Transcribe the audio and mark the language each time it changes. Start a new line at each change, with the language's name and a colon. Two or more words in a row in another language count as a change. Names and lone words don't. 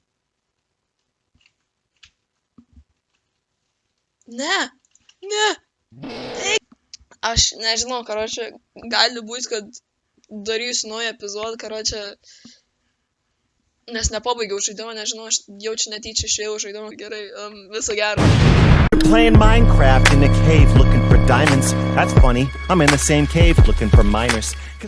Lithuanian: Ne. Aš nežinau, karočią, gali būti, kad darysiu naują epizodą, karočią, nes nepabaigiau žaidimą, nežinau, aš jaučiu netyčia išėjau žaidimą. Gerai, viso gero.
English: Playing Minecraft in a cave looking for diamonds. That's funny. I'm in the same cave looking for miners.